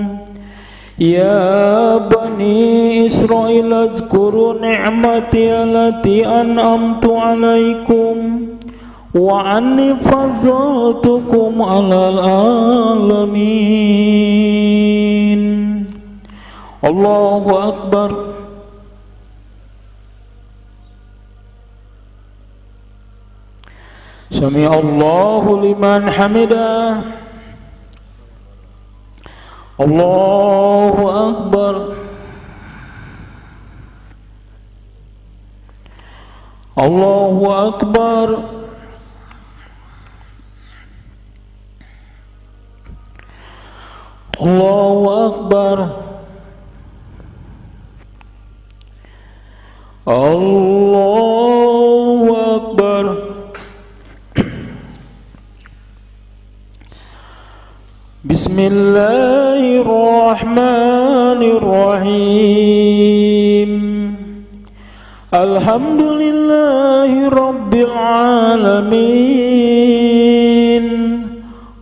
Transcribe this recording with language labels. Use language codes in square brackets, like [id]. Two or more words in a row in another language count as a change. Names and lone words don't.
[ar] يا بني إسرائيل اذكروا نعمتي التي أنعمت عليكم وأني فضلتكم على العالمين. الله أكبر. سمع الله لمن حمده. الله أكبر. الله أكبر. الله أكبر. الله أكبر. بسم الله الرحمن الرحيم. الحمد لله رب العالمين.